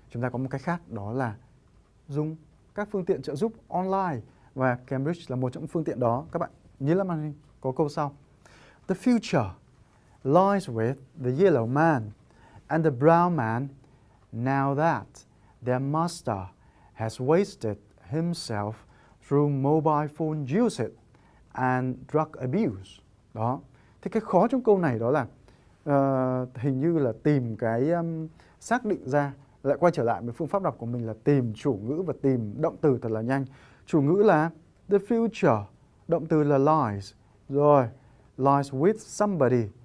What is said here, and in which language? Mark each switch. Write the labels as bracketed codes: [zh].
[vi] Chúng ta có một cách khác, đó là dùng các phương tiện trợ giúp online và Cambridge là một trong những phương tiện đó. Các bạn nhìn lên màn hình có câu sau: [en] The future lies with the yellow man and the brown man, now that their master has wasted himself through mobile phone usage and drug abuse. [vi] Đó. Thế cái khó trong câu này đó là hình như là tìm cái xác định ra, lại quay trở lại với phương pháp đọc của mình là tìm chủ ngữ và tìm động từ thật là nhanh. Chủ ngữ là the future, động từ là lies, rồi [en] lies with somebody.